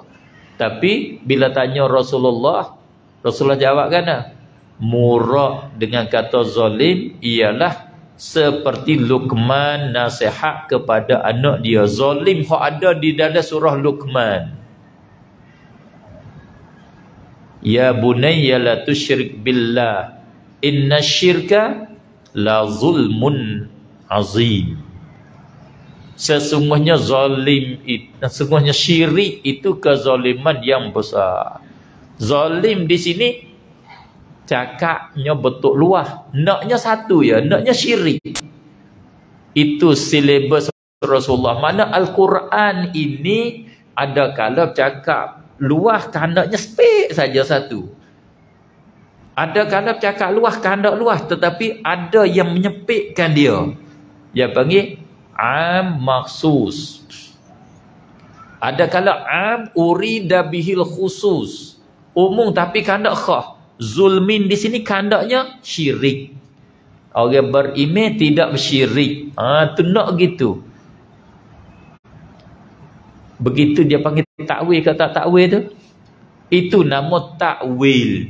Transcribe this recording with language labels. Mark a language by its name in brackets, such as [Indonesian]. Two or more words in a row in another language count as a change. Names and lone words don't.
[Malay] Tapi bila tanya Rasulullah jawab kan, murad dengan kata zalim ialah seperti Luqman nasihat kepada anak dia. Zalim hak ada di dalam surah Luqman. [Arabic] يا بني لا تشرك بالله إن الشرك لظلم عظيم. [Malay] Sesungguhnya sesungguhnya syirik itu kezaliman yang besar. Zalim di sini cakapnya betul luah, naknya satu ya, naknya syirik. Itu silibus Rasulullah. Mana Al-Quran ini ada kala cakap luah kehendaknya sepik saja satu. Ada kala cakap luah kehendak luah, tetapi ada yang menyepitkan dia. Dia panggil [Arabic] عام مخصوص. [Malay] Ada kala [Arabic] عام أريد به الخصوص, [Malay] umum tapi kehendak khas. Zulmin di sini kehendaknya syirik. Orang beriman tidak bersyirik. Tu nak gitu. Begitu dia panggil takwil ke tak takwil tu. Itu nama takwil.